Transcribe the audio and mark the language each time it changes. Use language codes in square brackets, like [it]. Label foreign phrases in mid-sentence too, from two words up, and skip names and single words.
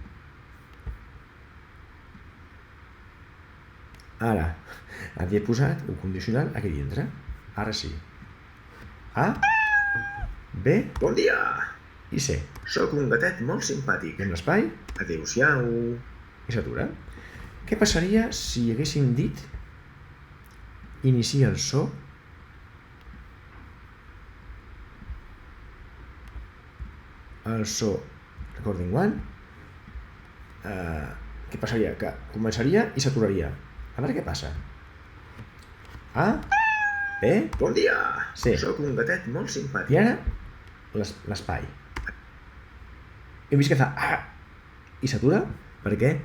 [ca] Ara, havia posat un condicional aquí dintre. Ara sí. A, B, bon dia, i C. Soc un gatet molt simpàtic. I amb l'espai, adéu-siau. I s'atura. Què passaria si haguéssim dit inicia el so [en] recording one? [ca] Què passaria? Que començaria i s'aturaria. A veure què passa. A, B, bon dia, C. Soc un gatet molt simpàtic. I ara, l'espai. Hem vist que fa i s'atura. Per què?